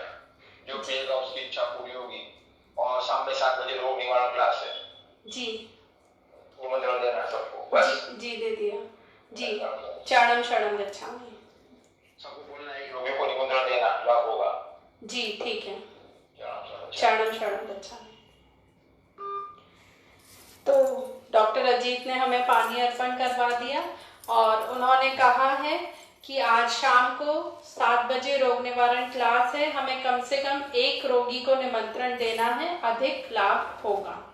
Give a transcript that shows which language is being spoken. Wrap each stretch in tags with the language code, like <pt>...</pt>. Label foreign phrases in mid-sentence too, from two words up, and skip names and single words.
<hi>जो पिएगा उसकी इच्छा पूरी होगी। और शाम में 7 बजे रोग निवारण क्लास है जी। निमंत्रण देना सबको बस। जी दे दिया जी।</hi> <pi>चरणम शरणम गच्छामि।</pi> <hi>सबको बोलना है कि रोगी को निमंत्रण देना, लाभ होगा। जी ठीक है।</hi> <pi>चरणम शरणम शरणम गच्छामि।</pi> <hi>तो डॉक्टर अजीत ने हमें पानी अर्पण करवा दिया और उन्होंने कहा है कि आज शाम को 7 बजे रोग निवारण क्लास है, हमें कम से कम 1 रोगी को निमंत्रण देना है, अधिक लाभ होगा।</hi>